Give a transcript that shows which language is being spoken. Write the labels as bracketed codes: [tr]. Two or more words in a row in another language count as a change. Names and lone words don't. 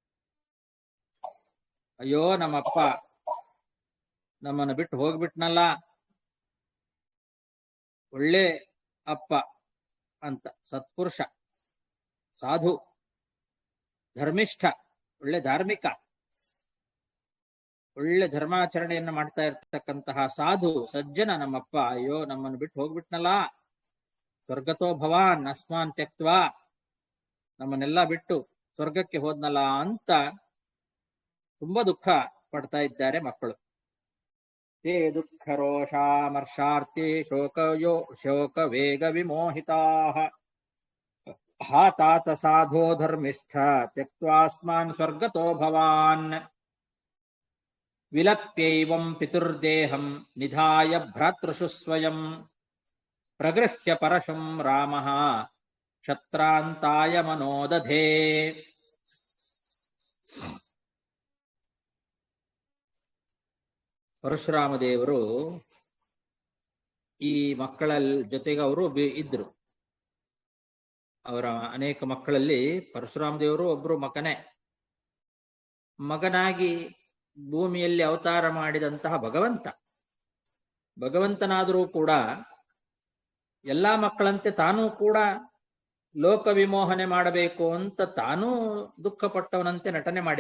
[kn] ಅಯ್ಯೋ ನಮ್ಮಪ್ಪ ನಮ್ಮನ್ನು ಬಿಟ್ಟು ಹೋಗ್ಬಿಟ್ನಲ್ಲ, ಒಳ್ಳೆ ಅಪ್ಪ ಅಂತ, ಸತ್ಪುರುಷ, ಸಾಧು, ಧರ್ಮಿಷ್ಠ, ಒಳ್ಳೆ ಧಾರ್ಮಿಕ, ಒಳ್ಳೆ ಧರ್ಮಾಚರಣೆಯನ್ನು ಮಾಡ್ತಾ ಇರ್ತಕ್ಕಂತಹ ಸಾಧು ಸಜ್ಜನ ನಮ್ಮಪ್ಪ. ಅಯ್ಯೋ ನಮ್ಮನ್ನು ಬಿಟ್ಟು ಹೋಗ್ಬಿಟ್ನಲ್ಲ, [sa] स्वर्गतो भवान् अस्मान् त्यक्त्वा, [kn] ನಮ್ಮನ್ನೆಲ್ಲ ಬಿಟ್ಟು ಸ್ವರ್ಗಕ್ಕೆ ಹೋದ್ನಲ್ಲ ಅಂತ ತುಂಬಾ ದುಃಖ ಪಡ್ತಾ ಇದ್ದಾರೆ ಮಕ್ಕಳು. [sa] ते दुःखरोषामर्षार्ति शोकवेग विमोहिताः हा तात साधो धर्मिष्ठ त्यक्त्वास्मान् स्वर्गतो भवान् विलप्यैवं पितुर्देहं निधाय भ्रातृषु स्वयं प्रगृह्य परशुं रामः क्षत्रान्ताय मनोदधे. [kn] ಪರಶುರಾಮ ದೇವರು ಈ ಮಕ್ಕಳ ಜೊತೆಗೆ ಅವರು ಇದ್ರು. ಅವರ ಅನೇಕ ಮಕ್ಕಳಲ್ಲಿ ಪರಶುರಾಮ ದೇವರು ಒಬ್ರು ಮಗನಾಗಿ ಭೂಮಿಯಲ್ಲಿ ಅವತಾರ ಮಾಡಿದಂತಹ ಭಗವಂತನಾದರೂ ಕೂಡ ಎಲ್ಲಾ ಮಕ್ಕಳಂತೆ ತಾನೂ ಕೂಡ ಲೋಕ ವಿಮೋಹನೆ ಮಾಡಬೇಕು ಅಂತ ತಾನೂ ದುಃಖಪಟ್ಟವನಂತೆ ನಟನೆ ಮಾಡಿದ.